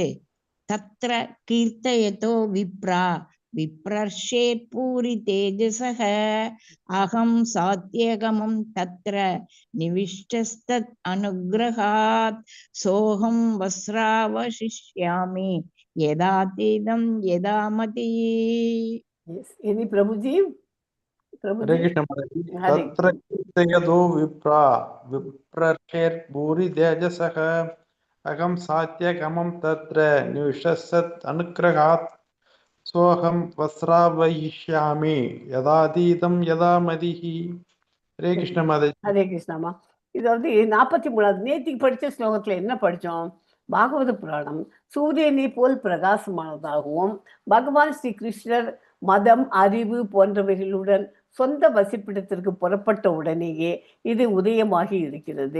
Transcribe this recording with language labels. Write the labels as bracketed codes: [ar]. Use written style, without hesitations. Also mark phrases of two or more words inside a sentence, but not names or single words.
[sa] तत्र कीर्तयतो विप्रा विप्रर्षेर्भूरि तेजसः अहं साध्यगमं तत्र निविष्टस्तद् अनुग्रहात् सोऽहं वश्रावयिष्यामि यथाधीतं यथामति. [ta] இனி பிரபுஜி. [hi] हरे कृष्ण महाराज। तत्र कीर्तयतो विप्रा विप्रर्षेर्भूरि तेजसः अहं सात्यकमं तत्र निविशसत् अनुग्रहात् सोऽहं वस्रावयिष्यामि यदातीतं यदा मदिः. हरे कृष्ण महाराज। [ta] ஹரே கிருஷ்ணாமா. இது வந்து 43வது நேத்திக்கு படித்த ஸ்லோகத்தில் என்ன படித்தோம்? பாகவத புராணம் சூரியனை போல் பிரகாசமானதாகவும் பகவான் ஸ்ரீ கிருஷ்ணர் மதம் அறிவு போன்றவைகளுடன் சொந்த வசிப்பிடத்திற்கு புறப்பட்ட உடனேயே இது உதயமாகி இருக்கிறது.